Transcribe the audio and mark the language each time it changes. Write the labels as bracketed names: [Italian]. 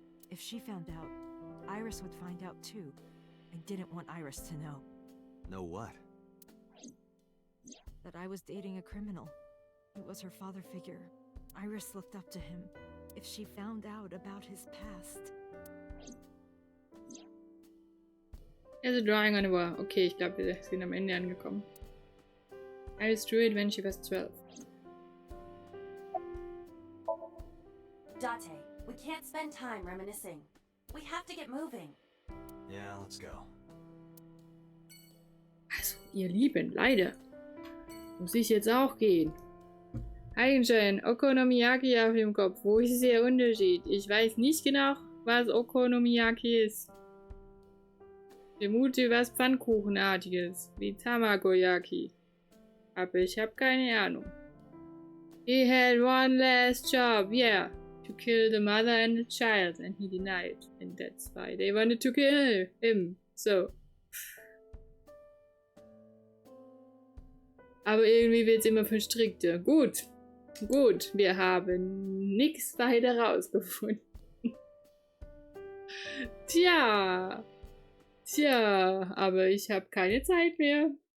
[English] If she found out, Iris would find out too. I didn't want Iris to know. Know what? That I was dating a criminal. It was her father figure. Iris looked up to him. If she found out about his past. There's a drawing on the wall. [German] Okay, ich glaube, wir sind am Ende angekommen. [English] Iris drew it when she was 12. Date, we can't spend time reminiscing. We have to get moving. Yeah, let's go. [German] Also, ihr Lieben, leider muss ich jetzt auch gehen. Heiligenschein, Okonomiyaki auf dem Kopf. Wo ist der Unterschied? Ich weiß nicht genau, was Okonomiyaki ist. Ich vermute was Pfannkuchenartiges, wie Tamagoyaki. Aber ich habe keine Ahnung. [English] He had one last job, yeah. To kill the mother and the child, and he denied. And that's why they wanted to kill him. So. [German] Aber irgendwie wird es immer verstrickter. Gut. Gut, wir haben nichts weiter rausgefunden. Tja. Tja, aber ich habe keine Zeit mehr.